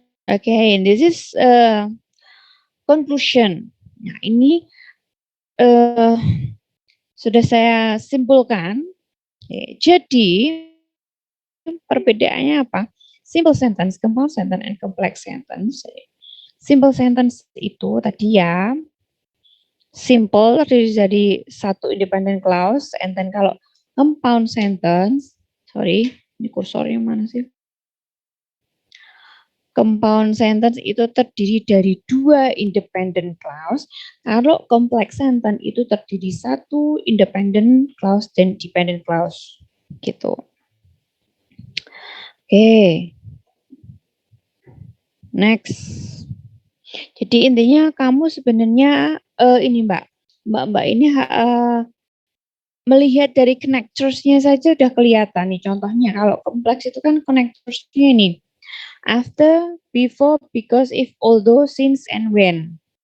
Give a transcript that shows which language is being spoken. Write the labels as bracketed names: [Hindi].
[English] Okay, this is conclusion. [Indonesian] Nah, ini sudah saya simpulkan. Jadi perbedaannya apa? [English] Simple sentence, compound sentence, and complex sentence. [Indonesian] Simple sentence itu tadi ya, simple terdiri dari satu independent clause, [English] and then [Indonesian] kalau compound sentence, sorry, ini kursornya mana sih? Compound sentence itu terdiri dari dua independent clause. Kalau complex sentence itu terdiri satu independent clause dan dependent clause. Gitu. Oke. [English] Next. [Indonesian] Jadi intinya kamu sebenarnya ini Mbak ini melihat dari connectors-nya saja udah kelihatan nih. Contohnya kalau kompleks itu kan connectors-nya ini. [English] After, before, because, if, although, since, and when.